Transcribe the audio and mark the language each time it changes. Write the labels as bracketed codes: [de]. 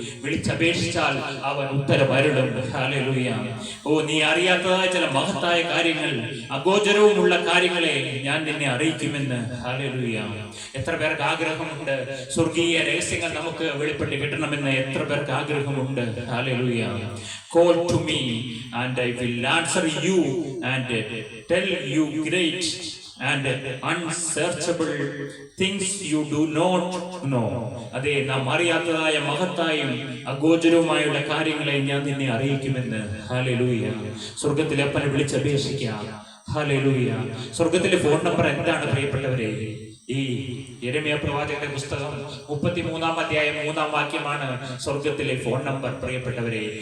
[ml] വിളിച്ചപേക്ഷിച്ചാൽ അവൻ ഉത്തരമരുളും. ഹല്ലേലൂയ. നീ അറിയാത്തതായ ചില മഹത്തായ കാര്യങ്ങൾ, അഗോചരവുമുള്ള കാര്യങ്ങളെ ഞാൻ നിന്നെ അറിയിക്കുമെന്ന്. ഹല്ലേലൂയ. എത്ര പേർക്ക് ആഗ്രഹമുണ്ട് സ്വർഗീയ രഹസ്യങ്ങൾ നമുക്ക് വെളിപ്പെട്ട് കിട്ടണമെന്ന്? എത്ര പേർക്ക് ആഗ്രഹമുണ്ട്? Hallelujah. [en] Call to me and I will answer you and tell you great and unsearchable things you do not know. [ml] അതെ, നാം അറിയാത്തതായ മഹത്തായും അഗോചരവുമായുള്ള കാര്യങ്ങളെ ഞാൻ നിന്നെ അറിയിക്കുമെന്ന്. ഹല്ലേലൂയ. സ്വർഗത്തിലെ അപ്പനെ വിളിച്ചപേക്ഷിക്കാം. ഹല്ലേലൂയ. സ്വർഗത്തിലെ ഫോൺ നമ്പർ എന്താണ് പ്രിയപ്പെട്ടവരെ? ഈ യിരെമ്യാ പ്രവാചകന്റെ പുസ്തകം 33-ാം അധ്യായം 3-ാം വാക്യമാണ് സ്വർഗത്തിലെ ഫോൺ നമ്പർ പ്രിയപ്പെട്ടവരെ.